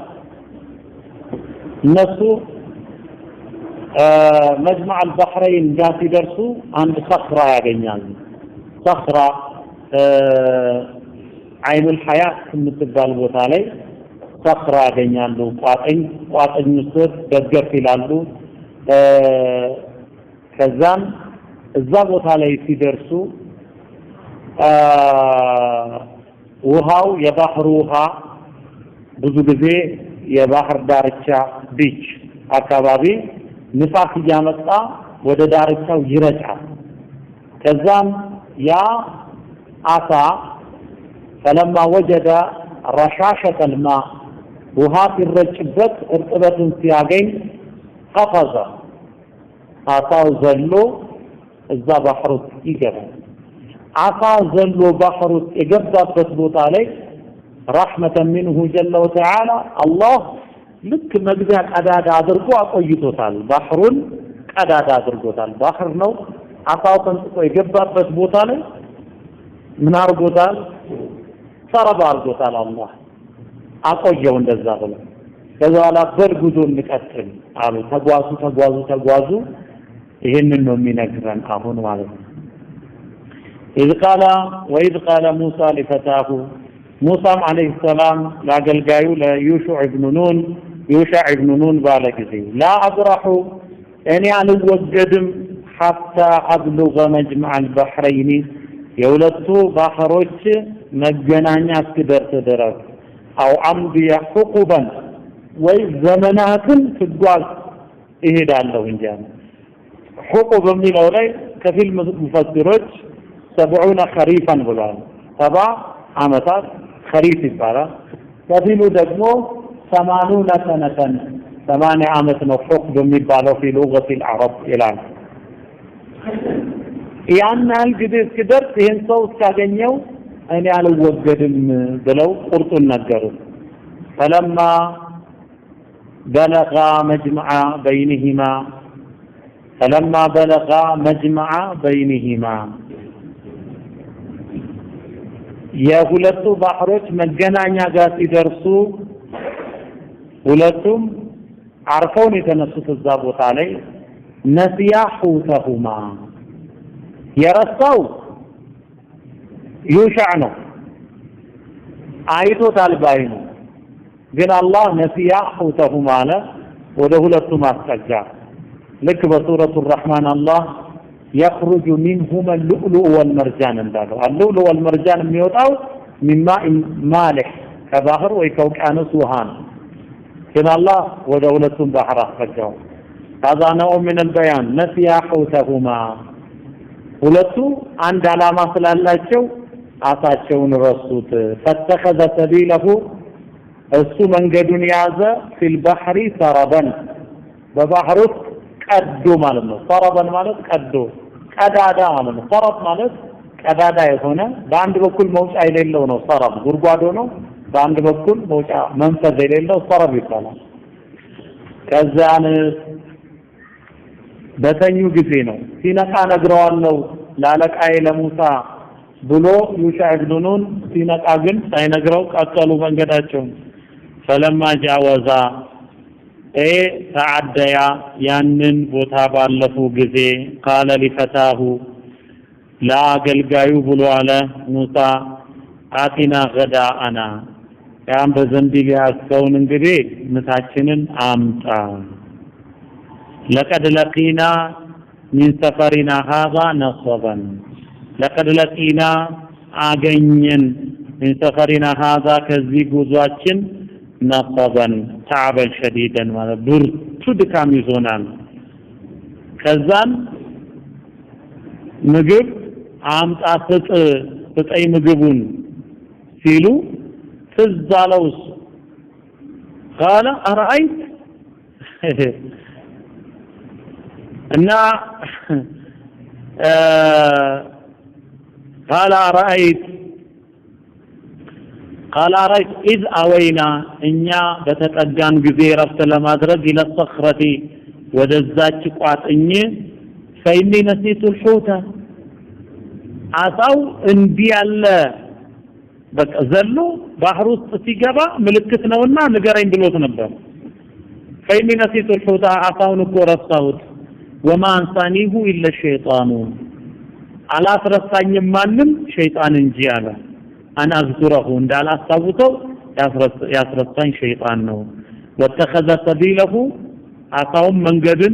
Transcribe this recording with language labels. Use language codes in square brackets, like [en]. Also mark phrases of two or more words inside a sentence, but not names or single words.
[am] እነሱ [ar] مجمع البحرين [am] ጋር ሲደርሱ አንድ ሰኽራ ያገኛሉ ሰኽራ [ar] عين الحياة [am] የምትባል ቦታ ላይ ሰኽራ ያገኛሉ ቋጥኝ ስር ደገፍ ይላሉ ከዛም እዛ ቦታ ላይ ሲደርሱ ውሃው የባህር ውሃ ብዙ ጊዜ የባህር ዳርቻ ቢች አካባቢ ንፋስ እያመጣ ወደ ዳርቻው ይረጫል ከዛም ያ አሳ [ar] فلما وجد رشاشة الماء [am] ውሃ ሲረጭበት እርጥበትን ሲያገኝ قفز አሳው ዘሎ እዛ ባህር ውስጥ ይገባል አሳው ዘሎ ባህር ውስጥ የገባበት ቦታ ላይ [ar] رحمة منه جل وتعالى الله [am] ልክ መግቢያ ቀዳዳ አድርጎ አቆይቶታል ባህሩን ቀዳዳ አድርጎታል ባህር ነው አሳው ተንጥቆ የገባበት ቦታ ላይ ምን አርጎታል ሰረባ አርጎታል አላህ አቆየው እንደዛ ብሎ ከዛላ በርጉዞ እንቀጥል አሉ ተጓዙ ይሄንን ነው የሚነግረን አሁን ማለት ነው [ar] وإذ قال موسى لفتاه موسى عليه السلام [am] ላገልጋዩ ለዩሹዕ ኢብኑ ኑን ባለ ጊዜ [ar] لا أبرح [am] እኔ አልወገድም [ar] حتى أبلغ مجمع البحرين [am] የሁለቱ ባህሮች መገናኛ እስኪደርስ ድረስ [ar] أو أمضي حقبا [am] ወይ ዘመናትን ትጓዝ እሄዳለሁ እንጂ حقب የሚለው ላይ ከፊል ሙፈሲሮች 70 خريفا ብለዋል 70 ዓመታት خريف ይባላል ከፊሉ ደግሞ 80 سنة 80 ዓመት ነው حقب የሚባለው [ar] في لغة العرب [am] ይላል ያንል ጊዜ እስኪደርስ ይሄን ሰው እስካገኘው እኔ አልወገድም ብለው ቁርጡን ነገሩ [ar] فلما بلغ مجمع بينهما [am] የሁለቱ ባህሮች መገናኛ ጋር ሲደርሱ ሁለቱም አርፈውን የተነሱት እዛ ቦታ ላይ [ar] نسيا حوتهما [am] የረሳው ዩሽዕ ነው አይቶታል ባይኑ ግን አላህ [ar] نسيا حوتهما [am] አለ ወደ ሁለቱም አስጠጋ ልክ በሱረቱ [ar] الرحمن الله يخرج منهما اللؤلؤ والمرجان እንዳለው اللؤلؤ والمرجان የሚወጣው من ماء مالح [am] ከባህር ወይ ከውቅያኖስ ውሃ ነው ግን አላህ ወደ ሁለቱም ባህር አስጠጋው [ar] هذا نوع من البيان نسيا حوتهما [am] ሁለቱ አንድ አላማ ስላላቸው አሳቸውን ረሱት [ar] فاتخذ سبيله [am] እሱ መንገዱን ያዘ [ar] في البحر سربا [am] በባህር ውስጥ ቀዶ ማለት ነው ሰረበን ማለት ቀዶ ቀዳዳ ማለት ነው ሰረብ ማለት ቀዳዳ የሆነ በአንድ በኩል መውጫ የሌለው ነው ሰረብ ጉርጓዶ ነው በአንድ በኩል መውጫ መንፈዝ የሌለው ሰረብ ይባላል ከዛን በተኙ ጊዜ ነው ሲነቃ ነግረዋለው ላለቃዬ ለሙሳ ብሎ ዩሽዕ ኢብኑ ኑን ሲነቃ ግን ሳይነግረው ቀጠሉ መንገዳቸው [ar] فلما جاوز [am] ተዓደያ ያንን ቦታ ባለፉ ጊዜ [ar] قال لفتاه [am] ላገልጋዩ ብሎ አለ ሙሳ [ar] آتنا غداءنا [am] ያን በዘንቢል ያስከውን እንግዲህ ምሳችንን አምጣ [ar] لقد لقينا من سفرنا هذا نصبا لقد لقينا አገኘን من سفرنا هذا [am] ከዚህ ጉዟችን [ar] نصبا تعبا شديدا [am] ማለት ብርቱ ድካም ይዞናል ከዛን ምግብ አምጣ ስጠይ ምግቡን ሲሉ ትዛለውስ [ar] قال أرأيت [am] እና [ar] قال رأيت إذ أوينا إنيا بتتقان [am] ጊዜ ረፍት ለማድረግ [ar] إلى الصخرة [am] ወደዛች ቋጥኝ [ar] فإني نسيت الحوت [am] አሳው እንዲህ ያለ በቃ ዘሎ ባህር ውስጥ ሲገባ ምልክት ነውና ንገረኝ ብሎት ነበር [ar] فإني نسيت الحوت [am] አሳውን እኮ ረሳሁት [ar] وما أنسانيه إلا الشيطان [am] አላስረሳኝም ማንም ሸይጣን እንጂ አለ [ar] انا اذكره [am] እንዳል አስተውተው ያስረሳኝ ሸይጣን ነው [ar] واتخذ سبيله [am] አሳውን መንገድን